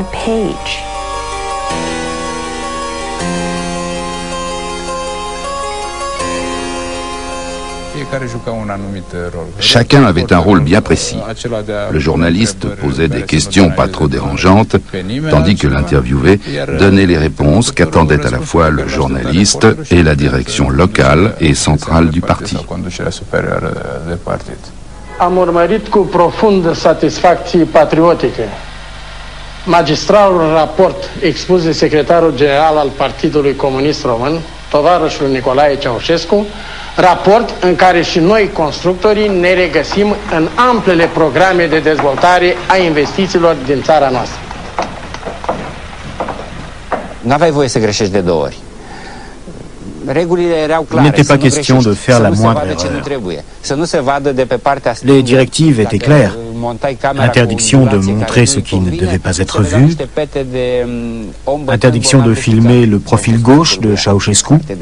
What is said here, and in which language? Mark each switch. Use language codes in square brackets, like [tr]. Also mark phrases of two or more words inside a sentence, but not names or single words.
[fr] Chacun avait un rôle bien précis. Le journaliste posait des questions pas trop dérangeantes, tandis que l'interviewé donnait les réponses qu'attendaient à la fois le journaliste et la direction locale et centrale du parti. [ro] Am urmărit cu profundă satisfacție patriotică magistralul raport expus de secretarul general al Partidului Comunist Român tovarășul Nicolae Ceaușescu, raport în care și noi, constructorii, ne regăsim în amplele programe de dezvoltare a investițiilor din țara noastră. N-aveai voie să greșești de două ori. [fr] Il n'était pas question de faire la moindre erreur. Les directives étaient claires. Interdiction de montrer ce qui ne devait pas être vu. Interdiction de filmer le profil gauche de Ceausescu.